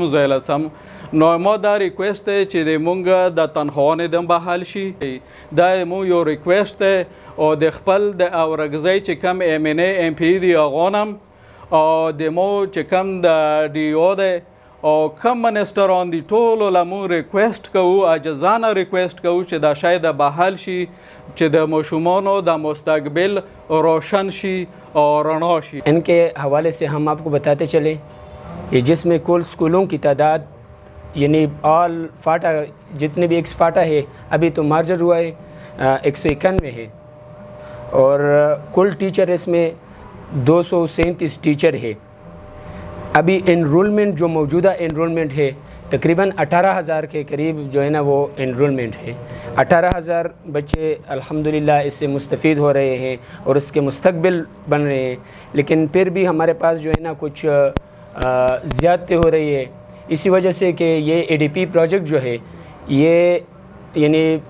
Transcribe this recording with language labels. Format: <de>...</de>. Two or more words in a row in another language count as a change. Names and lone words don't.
<ps>ځای له سم نو ما دا ریکویسټ دی چې د مونږ د تنخواهانې دم بحال شي دا مو یو ریکویسټ دی او د خپل د اورګزۍ چې کم ایم ان ای ایم پی دی هغه نم او د مو چې کم د ډي او دی او کم منسټران دي ټولو له مونږ ریکویسټ کوو عاجزانه ریکویسټ کوو چې دا شاید بحال شي چې د ماشومانو د مستقبل روشن شي او رڼا شي</ps> <ur>ان کے حوالے سے ہم آپ کو بتاتے چلیں کہ جس میں کل اسکولوں کی تعداد یعنی آل فاٹا جتنے بھی ایکس فاٹا ہے ابھی تو مارجر ہوا ہے 191 ہے اور کل ٹیچر اس میں 237 ٹیچر ہے ابھی انرولمنٹ جو موجودہ انرولمنٹ ہے تقریباً 18,000 کے قریب جو ہے نا وہ انرولمنٹ ہے 18,000 بچے الحمدللہ اس سے مستفید ہو رہے ہیں اور اس کے مستقبل بن رہے ہیں لیکن پھر بھی ہمارے پاس جو ہے نا کچھ زیادتی ہو رہی ہے اسی وجہ سے کہ یہ اے ڈی پی پروجیکٹ جو ہے یہ یعنی</ur>